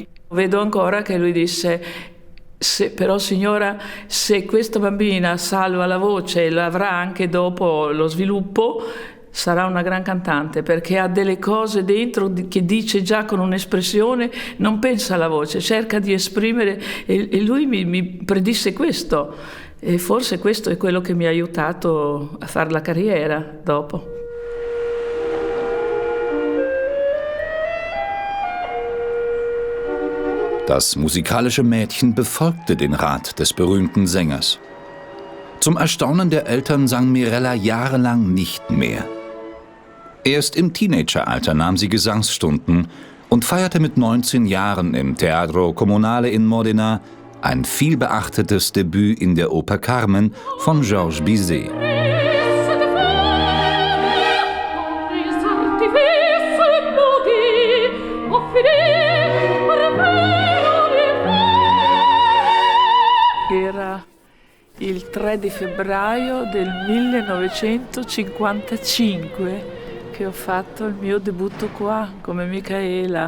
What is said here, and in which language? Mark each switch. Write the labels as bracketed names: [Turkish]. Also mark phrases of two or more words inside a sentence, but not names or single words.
[Italian] Vedo ancora che lui disse: però signora, se questa bambina salva la voce e l'avrà anche dopo lo sviluppo, sarà una gran cantante, perché ha delle cose dentro che dice già con un'espressione, non pensa alla voce, cerca di esprimere, e lui mi predisse questo, e forse questo è quello che mi ha aiutato a fare la carriera dopo. [German] Das musikalische Mädchen befolgte den Rat des berühmten Sängers. Zum Erstaunen der Eltern sang Mirella jahrelang nicht mehr. Erst im Teenageralter nahm sie Gesangsstunden und feierte mit 19 Jahren im Teatro Comunale in Modena ein vielbeachtetes Debüt in der Oper Carmen von Georges Bizet. [Italian] Era il 3 di febbraio del 1955 che ho fatto il mio debutto qua come Micaela.